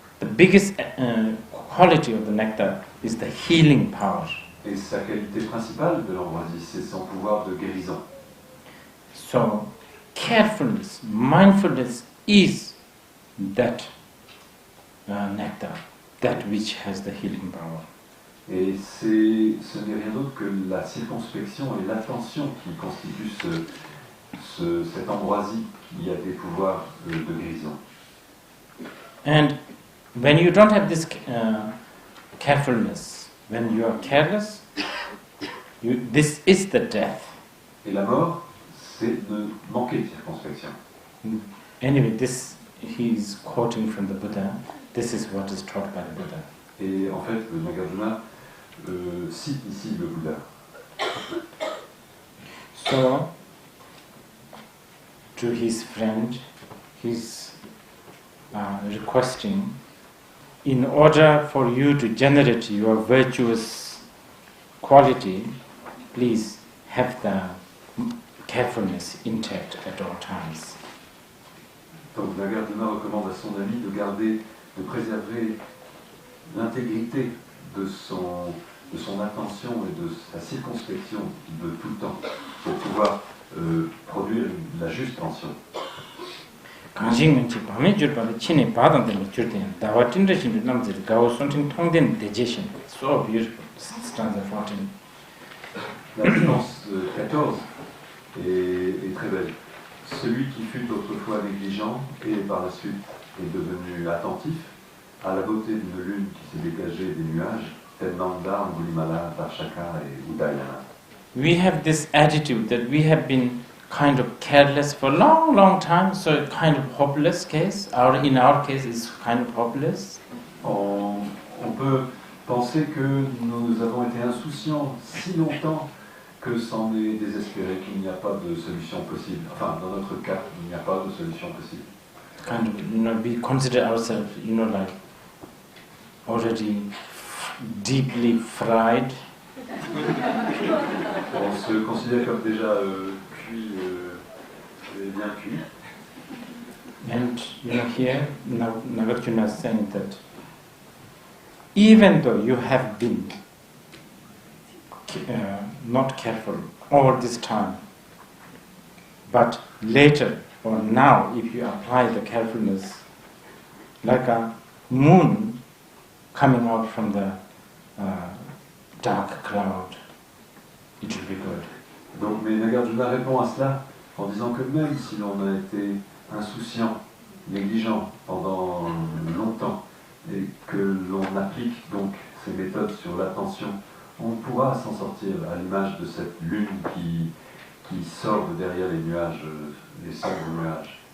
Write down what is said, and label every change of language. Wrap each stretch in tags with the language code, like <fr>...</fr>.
<en>The biggest quality of the nectar is the healing power.</en> <fr>Et sa qualité principale de l'ambroisie, c'est son pouvoir de guérison.</fr> <en>So, carefulness, mindfulness is that nectar, that which has the healing power.</en> <fr>Et ce n'est rien d'autre que la circonspection et l'attention qui constituent cette ambroisie qui a des pouvoirs de guérison.</fr> <en>And when you don't have this carefulness, when you are careless, this is the death.</en> <fr>Et la mort, c'est de manquer de circonspection.</fr> <en>Anyway, he is quoting from the Buddha. This is what is taught by the Buddha.</en> <fr>Et en fait, le Nagarjuna cite ici le Bouddha.</fr> <en>So, to his friend, he's requesting, in order for you to generate your virtuous quality, please have the carefulness intact at all times.</en> <fr>Donc Nagarjuna recommande à son ami de préserver l'intégrité de son attention et de sa circonspection de tout le temps pour pouvoir produire la juste tension. 강신은지 밤에 줄밤에 친히 바닥에 줄때 다와 찐듯이 남들 가오 손팅 통된 대제신.</fr> <en>So beautiful. Stanza 14.</en> <fr>La séquence 14 est très belle. Celui qui fut autrefois négligent et par la suite est devenu attentif à la beauté d'une lune qui s'est dégagée des nuages, tel Nanda, Angulimala, Tarshaka et Udayana.</fr> <en>We have this attitude that we have been kind of careless for a long time, so kind of hopeless case. In our case, it's kind of hopeless.</en> <fr>On peut penser que nous avons été insouciants si longtemps que c'en est désespéré, qu'il n'y a pas de solution possible. Enfin, dans notre cas, il n'y a pas de solution possible.</fr> <en>Kind of, we consider ourselves, like already deeply fried.</en> <fr>On se considère comme déjà cuit, bien cuit.</fr> <en>And here Nagarjuna is saying that even though you have been not careful all this time, but later or now, if you apply the carefulness, like a moon coming out from the dark cloud, it will be good.</en> <fr>Donc, mais Nagarjuna répond à cela en disant que même si l'on a été insouciant, négligent pendant longtemps, et que l'on applique donc ces méthodes sur l'attention, on pourra s'en sortir à l'image de cette lune qui sort de derrière les nuages, les sombres nuages.</fr>